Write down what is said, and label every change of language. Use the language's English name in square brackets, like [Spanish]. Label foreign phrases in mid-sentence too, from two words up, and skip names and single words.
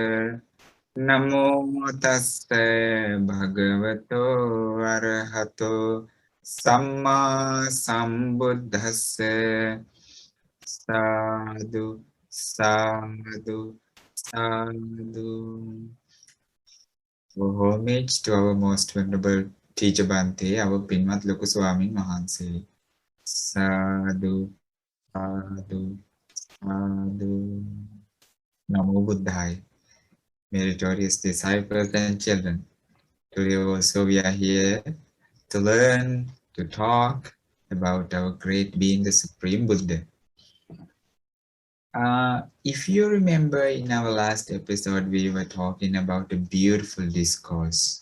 [Pali] Namo tassa bhagavato arahato samma sambuddhassa. Sadhu, sadhu, sadhu. [English] Homage to our most venerable teacher Bhante, our Pinmat Loku Swamin Mahanse. [Pali] Sadhu, sadhu, sadhu. Namo Buddhaya. [English] Meritorious disciples and children. Today also we are here to learn, to talk about our great being, the Supreme Buddha. If you remember in our last episode, we were talking about a beautiful discourse.